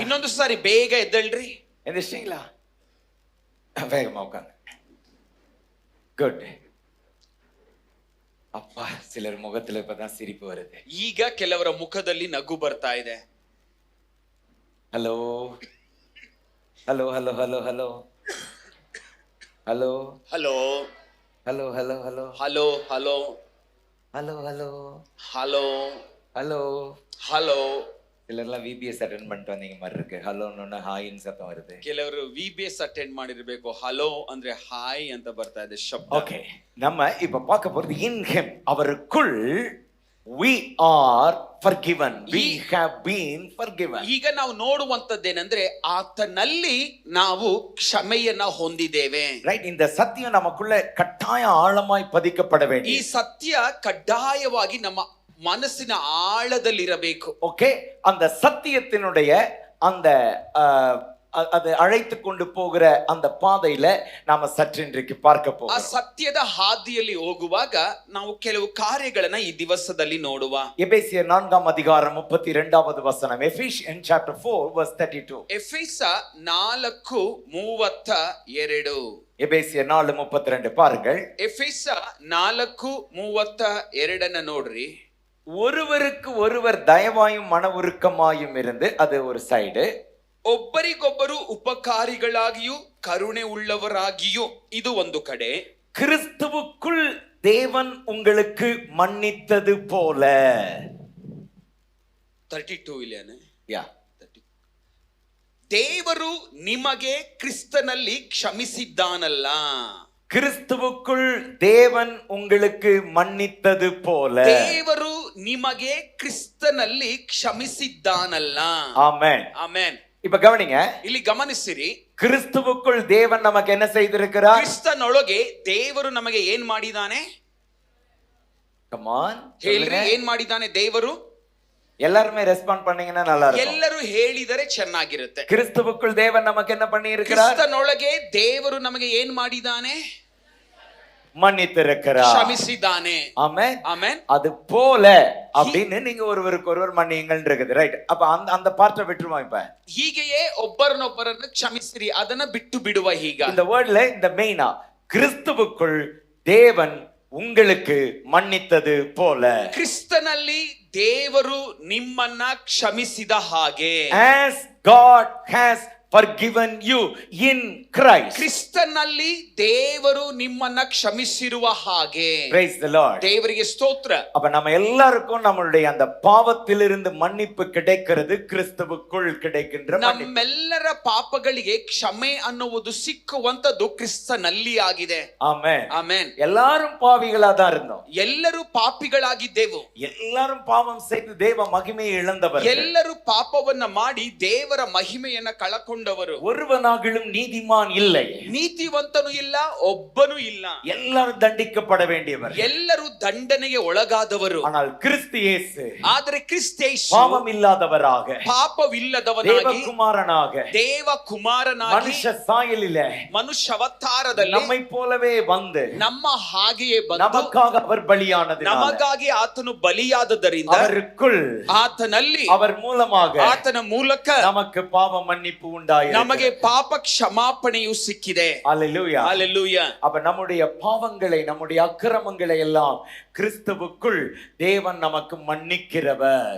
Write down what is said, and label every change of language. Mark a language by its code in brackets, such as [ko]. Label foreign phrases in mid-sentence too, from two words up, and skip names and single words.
[kn] ಇನ್ನೊಂದು ಸಾರಿ ಬೇಗ ಎದ್ದೇಳ್ರಿ. [ta] எந்திரிச்சிங்களா? வேகமா உட்கார்ந்து. குட். அப்பா, சிலர் முகத்துல இப்பதான் சிரிப்பு வருது. [kn] ಈಗ ಕೆಲವರ ಮುಖದಲ್ಲಿ ನಗು ಬರ್ತಾ ಇದೆ. [ta] ஹலோ ஹலோ ஹலோ ஹலோ ஹலோ ஹலோ [kn] ಹಲೋ [ta] ஹலோ ஹலோ ஹலோ [kn] ಹಲೋ ಹಲೋ [ta] ஹலோ ஹலோ [kn] ಹಲೋ [ta] ஹலோ. [kn] ಹಲೋ. [ta] சிலர்லாம் விபிஎஸ் அட்டென்ட் பண்ணிட்டு வந்தீங்க மாதிரி இருக்கு. ஹலோன்னு ஹாயின்னு சத்தம் வருது. [kn] ಕೆಲವರು ವಿಬಿಎಸ್ ಅಟೆಂಡ್ ಮಾಡಿರ್ಬೇಕು. ಹಲೋ ಅಂದ್ರೆ ಹಾಯ್ ಅಂತ ಬರ್ತಾ ಇದೆ ಶಬ್ದ. [ta] ஓகே, நம்ம இப்ப பார்க்க போறது [en] in him, [ta] அவருக்குள் [en] we are forgiven, we have been forgiven. [kn] ಈಗ ನಾವು ನೋಡುವಂತದ್ದೇನೆಂದ್ರೆ ಆತನಲ್ಲಿ ನಾವು ಕ್ಷಮೆಯನ್ನ ಹೊಂದಿದ್ದೇವೆ. [ta] ரைட், இந்த சத்தியம் நமக்குள்ள கட்டாய ஆழமாய் பதிக்கப்பட [kn] ಈ [ta] வேண்டிய. [kn] ಸತ್ಯ ಕಡ್ಡಾಯವಾಗಿ ನಮ್ಮ ಮನಸ್ಸಿನ ಆಳದಲ್ಲಿರಬೇಕು. [ta] ஓகே, அந்த சத்தியத்தினுடைய அந்த அது அழைத்து கொண்டு போகிற அந்த பாதையில நாம சற்று இன்றைக்கு பார்க்க [kn] ಆ [ta] போகிறோம். [kn] ಸತ್ಯದ ಹಾದಿಯಲ್ಲಿ ಹೋಗುವಾಗ ನಾವು ಕೆಲವು ಕಾರ್ಯಗಳನ್ನ ಈ ದಿವಸದಲ್ಲಿ ನೋಡುವ. [ta] எபேசியர் 4 அதிகாரம் 32வது வசனம். [en] Ephesians chapter 4 verse 32. [kn] ಎಫೆಸ 4:32. [ta] எபேசியர் 4:32 பாருங்கள். [kn] ಎಫೆಸ 4:32 ನೋಡ್ರಿ. [ta] ஒருவருக்கு ஒருவர் தயவாயும் மன உருக்கமாயும் இருந்து, அது ஒரு சைடு. [kn] ಒಬ್ಬರಿಗೊಬ್ಬರು ಉಪಕಾರಿಗಳಾಗಿಯೂ ಕರುಣೆ ಉಳ್ಳವರಾಗಿಯೂ, ಇದು ಒಂದು ಕಡೆ. [ta] கிறிஸ்துவுக்குள் தேவன் உங்களுக்கு மன்னித்தது போல. [kn] 32 ಇಲ್ಲೇನೆ. [ta] யா, [kn] ದೇವರು ನಿಮಗೆ ಕ್ರಿಸ್ತನಲ್ಲಿ ಕ್ಷಮಿಸಿದ್ದಾನಲ್ಲ. [ta] கிறிஸ்துவுக்குள் தேவன் உங்களுக்கு மன்னித்தது போல. [kn] ದೇವರು ನಿಮಗೆ ಕ್ರಿಸ್ತನಲ್ಲಿ ಕ್ಷಮಿಸಿದ್ದಾನಲ್ಲ. [ta] ஆமென். [kn] ಆಮೆನ್. [ta] இப்ப கவனிங்க, [kn] ಇಲ್ಲಿ ಗಮನಿಸಿರಿ. [ta] கிறிஸ்துவுக்குள் தேவன் நமக்கு என்ன செய்திருக்கிறார்? [kn] ಕ್ರಿಸ್ತನೊಳಗೆ ದೇವರು ನಮಗೆ ಏನ್ ಮಾಡಿದಾನೆ? [en] come on, [kn] ಹೇಳ್ರಿ, ಏನ್ ಮಾಡಿದಾನೆ ದೇವರು? [ta] எல்லாருமே ரெஸ்பாண்ட் பண்ணீங்கன்னா நல்லா இருக்கும். [kn] ಎಲ್ಲರೂ ಹೇಳಿದರೆ ಚೆನ್ನಾಗಿರುತ್ತೆ. [ta] கிறிஸ்துவுக்குள் தேவன் நமக்கு என்ன பண்ணி இருக்கிறார்? [kn] ಕ್ರಿಸ್ತನೊಳಗೆ ದೇವರು ನಮಗೆ ಏನ್ ಮಾಡಿದಾನೆ? [ta] மன்னித்திருக்கிறார். [kn] ಕ್ಷಮಿಸಿದ್ದಾನೆ. [ta] ஆமென். [kn] ಆಮೆನ್. [ta] அது போல அப்படின்னு நீங்க ஒருவருக்கு ஒருவர் மன்னியுங்கள் இருக்குது. ரைட், அப்ப அந்த பார்ட்ட விட்டுருமா? இப்ப [kn] ಹೀಗೆಯೇ ಒಬ್ಬರನ್ನೊಬ್ಬರನ್ನು ಕ್ಷಮಿಸಿರಿ, ಅದನ್ನ ಬಿಟ್ಟು ಬಿಡುವ. ಈಗ [ta] இந்த வேர்ட்ல இந்த மெயினா, கிறிஸ்துவுக்குள் தேவன் உங்களுக்கு மன்னித்தது போல. [kn] ಕ್ರಿಸ್ತನಲ್ಲಿ ದೇವರು ನಿಮ್ಮನ್ನ ಕ್ಷಮಿಸಿದ ಹಾಗೆ. [en] As God has forgiven you in Christ. [kn] ಕ್ರಿಸ್ತನಲ್ಲಿ ದೇವರು ನಿಮ್ಮನ್ನ ಕ್ಷಮಿಸಿರುವ ಹಾಗೆ. [en] Praise the Lord. [kn] ದೇವರಿಗೆ ಸ್ತೋತ್ರ. [ta] அப்ப நம்ம எல்லாருக்கும் நம்மளுடைய அந்த பாவத்திலிருந்து மன்னிப்பு கிடைக்கிறது கிறிஸ்துவுக்குள் கிடைக்கின்ற மன்னிப்பு. [kn] ನಮ್ಮೆಲ್ಲರ ಪಾಪಗಳಿಗೆ ಕ್ಷಮೆ ಅನ್ನುವುದು ಸಿಕ್ಕುವಂತದ್ದು ಕ್ರಿಸ್ತನಲ್ಲಿ ಆಗಿದೆ. [ta] ஆமென். [kn] ಆಮೆನ್. [ta] எல்லாரும் பாவிகளா தான் இருந்தோம். [kn] ಎಲ್ಲರೂ ಪಾಪಿಗಳಾಗಿದ್ದೆವು. [ta] எல்லாரும் பாவம் செய்து தேவ மகிமையை இழந்தவர்கள். [kn] ಎಲ್ಲರೂ ಪಾಪವನ್ನ ಮಾಡಿ ದೇವರ ಮಹಿಮೆಯನ್ನ ಕಳಕೊಂಡವರು. [ta] ஒருவனாகிலும் நீதிமான் இல்லை. [kn] ನೀತಿವಂತನು ಇಲ್ಲ, ಒಬ್ಬನು ಇಲ್ಲ. [ta] எல்லாரும் தண்டிக்கப்பட வேண்டியவர். [kn] ಎಲ್ಲರೂ ದಂಡನೆಗೆ ಒಳಗಾದವರು. [ta] ஆனால் கிறிஸ்து இயேசு [kn] ಆದರೆ ಕ್ರಿಸ್ತೇಸು [ta] பாவம் இல்லாதவராக, [kn] ಪಾಪವಿಲ್ಲದವನಾಗಿ, [ta] தேவகுமாரனாக, [kn] ದೇವ ಕುಮಾರನಾಗಿ, [ta] மனுஷ சாயலிலே, [kn] ಮನುಷ್ಯ ಅವತಾರದಲ್ಲಿ [ta] நம்மை போலவே வந்து [kn] ನಮ್ಮ ಹಾಗೆಯೇ ಬಂದು [ta] நமக்காக அவர் பலியானது. [kn] ನಮಗಾಗಿ ಆತನು ಬಲಿಯಾದದರಿಂದ [ta] அவருக்குள், [kn] ಆತನಲ್ಲಿ, [ta] அவர் மூலமாக [kn] ಆತನ ಮೂಲಕ [ta] நமக்கு பாவ மன்னிப்பு உண்டாயிருக்கு. [kn] ನಮಗೆ ಪಾಪ ಕ್ಷಮಾಪಣೆಯು ಸಿಕ್ಕಿದೆ. [ta] அல்லேலூயா. ஹalleluya. அப்ப நம்முடைய பாவங்களை, நம்முடைய அக்கிரமங்களை எல்லாம் கிறிஸ்துவுக்குள் தேவன் நமக்கு மன்னிக்கிறவர்.